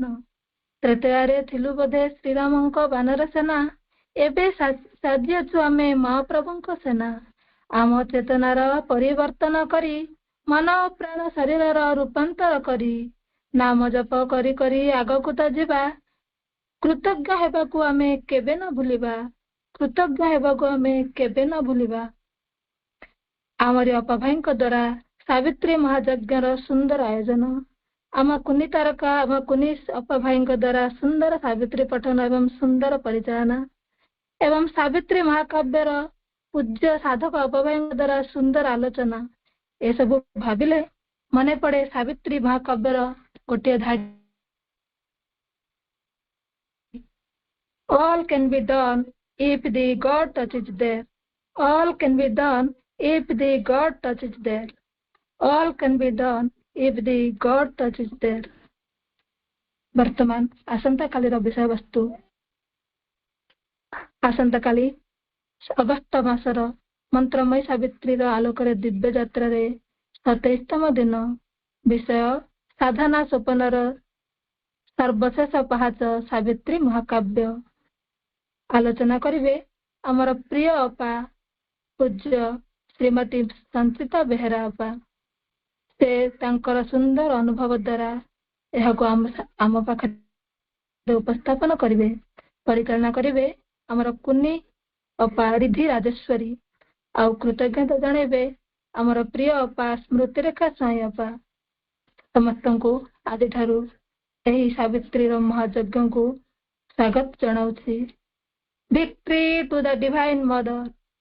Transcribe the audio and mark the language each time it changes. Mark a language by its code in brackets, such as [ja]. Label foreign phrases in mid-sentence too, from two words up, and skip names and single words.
[or] ତ୍ରେତୟାରେ ଥିଲୁ ବୋଧେ ଶ୍ରୀରାମଙ୍କ ବାନର ସେନା, ଏବେ ସାଜିଅଛୁ ଆମେ ମହାପ୍ରଭୁଙ୍କ ସେନା। ଆମ ଚେତନାର ପରିବର୍ତ୍ତନ କରି, ମନ ପ୍ରାଣ ଶରୀରର ରୂପାନ୍ତର କରି, ନାମ ଜପ କରି କରି ଆଗକୁ ତ ଯିବା। କୃତଜ୍ଞ ହେବାକୁ ଆମେ କେବେ ନ ଭୁଲିବା। କୃତଜ୍ଞ ହେବାକୁ ଆମେ କେବେ ନ ଭୁଲିବା। ଆମରି ଅପା ଭାଇଙ୍କ ଦ୍ୱାରା ସାବିତ୍ରୀ ମହାଯଜ୍ଞର ସୁନ୍ଦର ଆୟୋଜନ, ଆମ କୁନି ତାରକା ଆମ କୁନି ଅପା ଭାଇଙ୍କ ଦ୍ୱାରା ସୁନ୍ଦର ସାବିତ୍ରୀ ପଠନ ଏବଂ ସୁନ୍ଦର ପରିଚାଳନା ଏବଂ ସାବିତ୍ରୀ ମହାକାବ୍ୟର ପୂଜ୍ୟ ସାଧକ ଅପା ଭାଇଙ୍କ ଦ୍ୱାରା ସୁନ୍ଦର ଆଲୋଚନା ଏ ସବୁ ଭାବିଲେ ମନେ ପଡ଼େ ସାବିତ୍ରୀ ମହାକାବ୍ୟର ଗୋଟେ ଧାଡ଼ି, [en] all can be done if the God touches there. All can be done if the God touches there. All can be done if the God touches there. [or] ବର୍ତ୍ତମାନ ଆସନ୍ତା କାଲି ବିଷୟ ବସ୍ତୁ ଆସନ୍ତା କାଲି ଅଗଷ୍ଟ ମାସର ମନ୍ତ୍ରମୟ ସାବିତ୍ରୀ ଆଲୋକ ଦିବ୍ୟ ଯାତ୍ରା 27ତମ ଦିନ ବିଷୟ ସାଧନା ସୋପାନର ସର୍ବଶେଷ ପାହାଚ ସାବିତ୍ରୀ ମହାକାବ୍ୟ ଆଲୋଚନା କରିବେ ଆମର ପ୍ରିୟ ଅପା ପୂଜ୍ୟ ଶ୍ରୀମତୀ ସଞ୍ଚିତା ବେହେରା ଅପା। ସେ ତାଙ୍କର ସୁନ୍ଦର ଅନୁଭବ ଦ୍ୱାରା ଏହାକୁ ଆମ ପାଖରେ ଉପସ୍ଥାପନ କରିବେ, ପରିଚାଳନା କରିବେ ଆମର କୁନି ଅପା ରିଧି ରାଜେଶ୍ୱରୀ। ଆଉ କୃତଜ୍ଞତା ଜଣେଇବେ ଆମର ପ୍ରିୟ ଅପା ସ୍ମୃତି ରେଖା ସାଇ ଅପା। ସମସ୍ତ କୋ ଆଦି ଠାରୁ ଏହି ସାବିତ୍ରୀ ମହାଯଜ୍ଞ କୋ ସ୍ୱାଗତ ଜଣାଉଛି। [en] Victory to the Divine Mother.